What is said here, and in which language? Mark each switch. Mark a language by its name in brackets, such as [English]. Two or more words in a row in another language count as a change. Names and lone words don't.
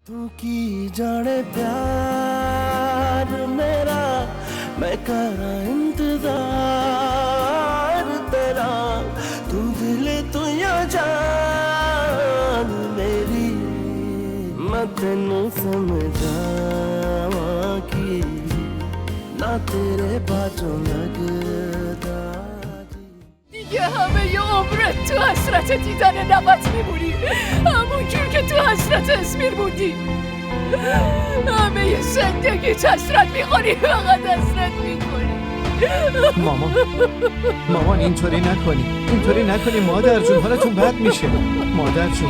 [Punjabi] ਤੂ ਕੀ ਜਾਣੇ ਪਿਆਰ ਮੇਰਾ ਮੈਂ ਕਰਾਂ ਇੰਤਜ਼ਾਰ ਤੇਰਾ ਤੂ ਦਿਲ ਤੂ ਯਾ ਜਾਨ ਮੇਰੀ ਮੈਂ ਤੈਨੂੰ ਸਮਝਾਵਾਂ ਕੀ ਨਾ ਤੇਰੇ ਬਾਜੂ ਲਗਦਾ [Persian] دیگه همه ی عمرت تو حسرت دیدن نبات میمونی، همون جور که تو حسرت اسمیر بودی. همه ی زندگیت حسرت میخوری، فقط حسرت میخوری. مامان اینطوری نکنی مادر جون، حالتون بد میشه مادر جون.